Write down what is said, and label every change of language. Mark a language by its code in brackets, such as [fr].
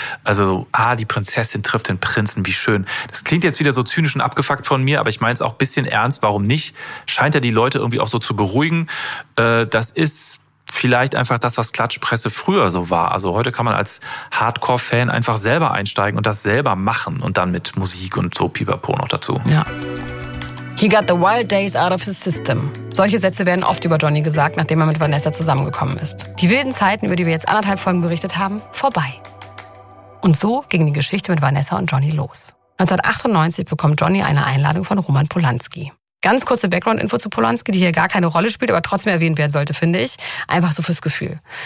[de] Also, die Prinzessin trifft den Prinzen, wie schön. Das klingt jetzt wieder so zynisch und abgefuckt von mir, aber ich meine es auch ein bisschen ernst, warum nicht? Scheint ja die Leute irgendwie auch so zu beruhigen. Das ist vielleicht einfach das, was Klatschpresse früher so war. Also heute kann man als Hardcore-Fan einfach selber einsteigen und das selber machen und dann mit Musik und so pipapo noch dazu. Ja. [en] He got the wild days out of his system. [de] Solche Sätze werden oft über Johnny gesagt, nachdem er mit Vanessa zusammengekommen ist. Die wilden Zeiten, über die wir jetzt anderthalb Folgen berichtet haben, vorbei. Und so ging die Geschichte mit Vanessa und Johnny los. 1998 bekommt Johnny eine Einladung von Roman Polanski. Ganz kurze Background-Info zu Polanski, die hier gar keine Rolle spielt, aber trotzdem erwähnt werden sollte, finde ich. Einfach so fürs Gefühl.